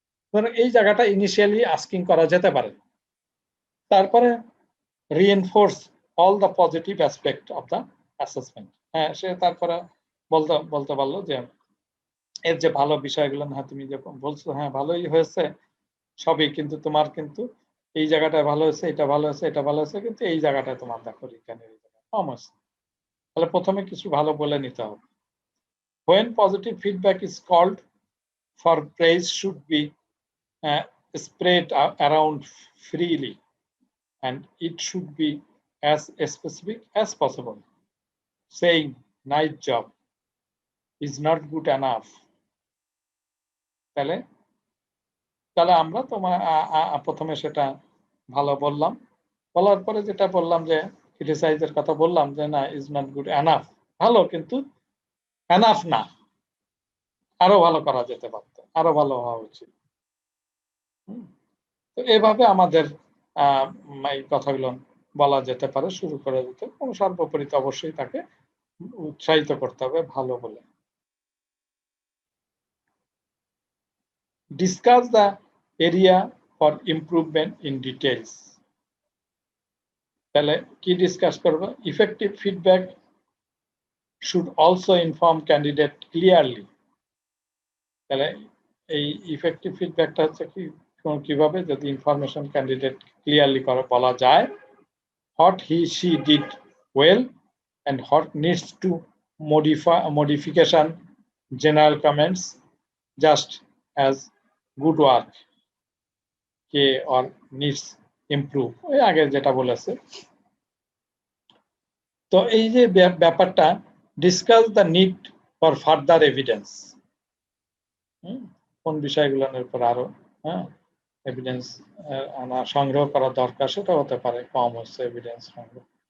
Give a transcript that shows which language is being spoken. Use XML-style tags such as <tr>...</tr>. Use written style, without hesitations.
<bn>ধরো এই জায়গাটা ইনিশিয়ালি আস্কিং করা যেতে পারে। তারপরে</bn> <en>reinforce all the positive aspect of the assessment,</en> <bn>হ্যাঁ সে তারপরে বলতে পারলো যে এর যে ভালো বিষয়গুলো, হ্যাঁ তুমি যে বলছো হ্যাঁ ভালোই হয়েছে সবই, কিন্তু তোমার কিন্তু এই জায়গাটায় ভালো হয়েছে, এটা ভালো হয়েছে, এটা ভালো হয়েছে, কিন্তু এই জায়গাটায় তোমার দেখো রিটেনের এই জায়গায় কম হয়েছে, তাহলে প্রথমে কিছু ভালো বলে নিতে হবে।</bn> <en>When positive feedback is called for, praise should be spread around freely, and it should be as specific as possible. Saying nice job is not good enough, তাহলে</en> <bn>তাহলে আমরা প্রথমে সেটা ভালো বললাম, বলার পরে যেটা বললাম যে ক্রিটিসাইজের কথা বললাম যে না</bn> <en>is not good enough,</en> <bn>ভালো কিন্তু এনাফ না, আরো ভালো করা যেতে পারত, আরো ভালো হওয়া উচিত। তো এভাবে আমাদের এই কথাগুলো বলা যেতে পারে, শুরু করে দিতে, এবং সর্বোপরি অবশ্যই তাকে উৎসাহিত করতে হবে ভালো বলে।</bn> <en>Discuss the area for improvement in details.</en> <bn>তাহলে কি ডিসকাস করব?</bn> <en>Effective feedback should also inform candidate clearly।</en> <bn>তাহলে এই ইফেক্টিভ ফিডব্যাকটা হচ্ছে কিভাবে, যদি ইনফরমেশন ক্যান্ডিডেট ক্লিয়ারলি করে বলা যায়,</bn> <en>what he she did well and what needs to modification, general comments just as good work</en> <bn>K</bn> <en>or needs improve,</en> <bn>ওই আগে যেটা বলেছে। তো এই যে ব্যাপারটা,</bn> <en>discuss the need for further evidence,</en> <bn>কোন বিষয়গুলোর উপর আরো এভিডেন্স আনা সংগ্রহ করা দরকার, সেটা হতে পারে কম হচ্ছে এভিডেন্স সংগ্রহ।</bn>